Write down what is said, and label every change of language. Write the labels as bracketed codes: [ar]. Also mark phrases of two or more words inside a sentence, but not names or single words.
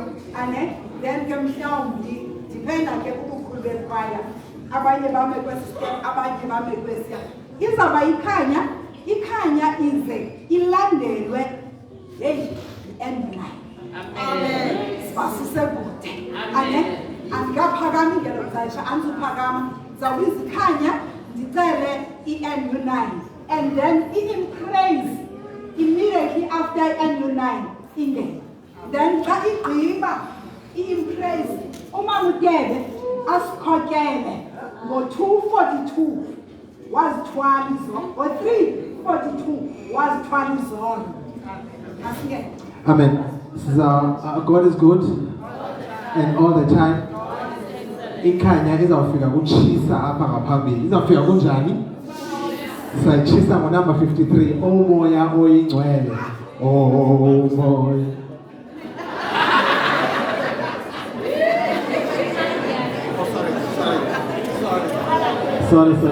[xh] Then ke mhlawumbi dipenda ke kubukhulu bekhwaya, abanye bame kwesi step, abanye bame kwesiya. Izawuba ikhanya ize ilandelwe [en] end line. [xh] Amen. Sibasise kude. Amen. Andikaphakami ngelo xesha, andizuphakama. Zawubiza ikhanya, ndicele i-NU9, [en] and then in praise immediately after [xh] i-NU9 ingene. Then xa igqiba [en] in praise, [xh] umama uTebe asikhokele ngo-2:42 wazithwala izolo, ngo-3:42 wazithwala izolo. Asike. Amen. [en] God is good and all the time. [xh] Ikhanya izawufika kutshisa apha ngaphambili. Izawufika kunjani? Sayitshisa ngo-number 53. Oh moya oyingcwele. Oh moya. Sorry.